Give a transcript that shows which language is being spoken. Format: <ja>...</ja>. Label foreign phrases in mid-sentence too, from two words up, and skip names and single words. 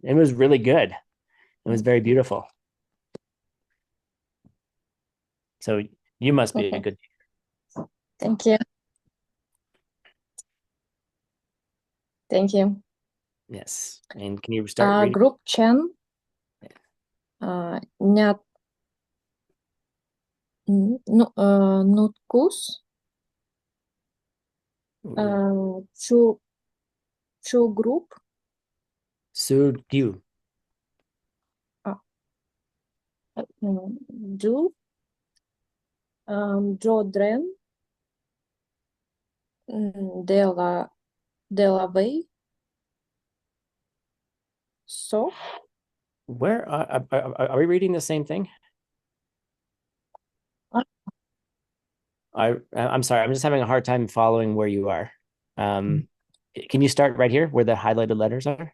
<en>It was really good. It was very beautiful. So you must be a good teacher. Thank you. Thank you. Yes. And can you start reading? Group Chen. Нят Nutkus. Chu group. Sudyu. Du. Jodren. Delavey. So. Where are we reading the same thing? I'm sorry, I'm just having a hard time following where you are. Can you start right here where the highlighted letters are?</en>